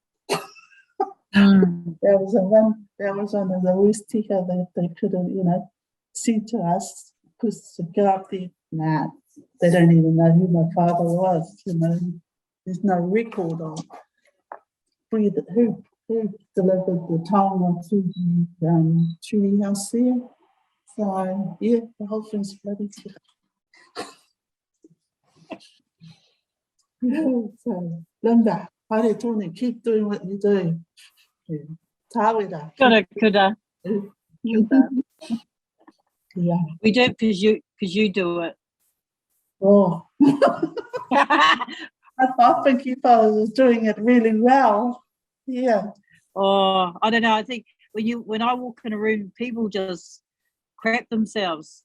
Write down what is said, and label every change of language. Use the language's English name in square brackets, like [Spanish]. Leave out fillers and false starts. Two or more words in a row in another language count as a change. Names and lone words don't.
[English] That was one of the worst tika that they could have, you know, said to us, because to go up there, nah, they don't even know who my father was, you know. There's no record of who delivered the taonga to the treaty house there. So, yeah, the whole thing's bloody tika. So, Linda, [Māori] haere tōne, [English] keep doing what you do. Tāwera. Kura. Yeah. We do it because you do it. Oh. I think you fellas was doing it really well. Yeah. Oh, I don't know. I think when I walk in a room, people just crap themselves.